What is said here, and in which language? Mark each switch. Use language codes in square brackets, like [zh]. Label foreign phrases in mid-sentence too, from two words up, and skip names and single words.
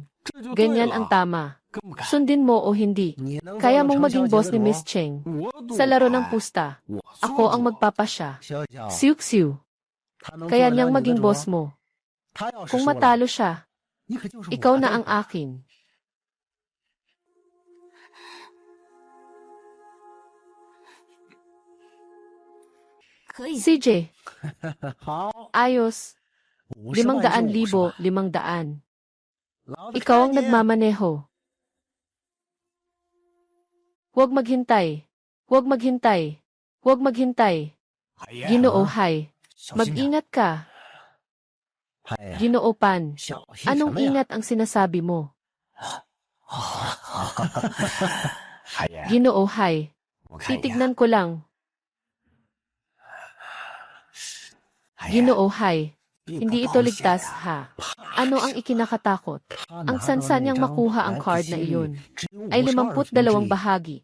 [tl] Ganyan ang tama. Sundin mo o hindi. Kaya mong maging boss ni Miss Cheng. Sa laro ng pusta, ako ang magpapasya. Siuksiu. Kaya niyang maging boss mo. Kung matalo siya, ikaw na ang akin. [zh] 可以。 CJ, 好， [tl] ayos. [zh] 50万就50 [tl] 500,000. [zh] 万老子 [tl] Ikaw ang [zh] 看你 [tl] nagmamaneho. Huwag maghintay. Huwag maghintay. Huwag maghintay. [zh] 海燕 [tl] Ginoo [zh] 啊 [tl] Hay. [zh] 小心点 [tl] Mag-ingat ka. [zh] 海燕 [tl] Ginoo Pan. [zh] 小心什 [tl] Anong [zh] 么呀？ [tl] ingat ang sinasabi mo? Ginoo Hai, titignan ko lang. Ginoo Hai, hindi ito ligtas ha. Ano ang ikinakatakot? Ang sansa niyang makuha ang card na iyon ay 52 bahagi.